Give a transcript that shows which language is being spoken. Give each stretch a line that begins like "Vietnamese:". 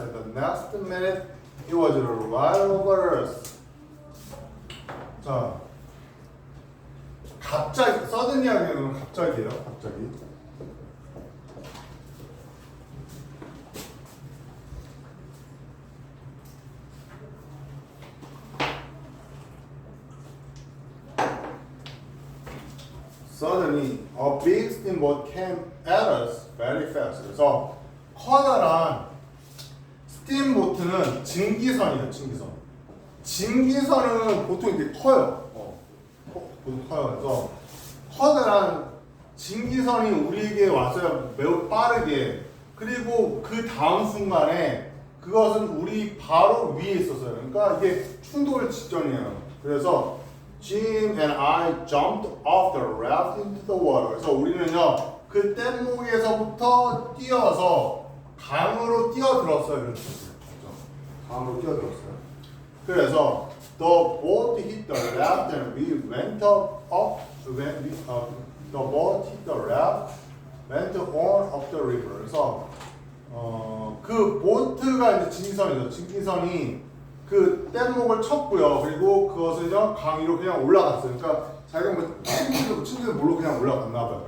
English: At the next minute, it was right over us.
Korean: 자, 갑자기 suddenly 하기에는 갑자기예요. 갑자기.
English: Suddenly, a big steamboat came at us very fast.
Korean: 그래서 커다란 스팀보트는 증기선이에요. 증기선. 증기선은 보통 이렇게 커요. 보통 커요. 그래서 커다란 증기선이 우리에게 왔어요. 매우 빠르게. 그리고 그 다음 순간에 그것은 우리 바로 위에 있었어요. 그러니까 이게 충돌 직전이에요.
English: 그래서 Jim and I jumped off the raft into the water.
Korean: 그래서 우리는요 그 뗏목에서부터 뛰어서 강으로 뛰어들었어요. 그렇죠? 강으로 뛰어들었어요.
English: 그래서 the boat hit the raft and we went up when we, the boat hit the raft, went on up the river.
Korean: 그래서 그 보트가 이제 증기선이죠. 증기선이 그 뗏목을 쳤고요. 그리고 그것은요 강 위로 그냥 올라갔어요. 그러니까 자기가 뭐 친구들 모르고 그냥 올라갔나 봐요.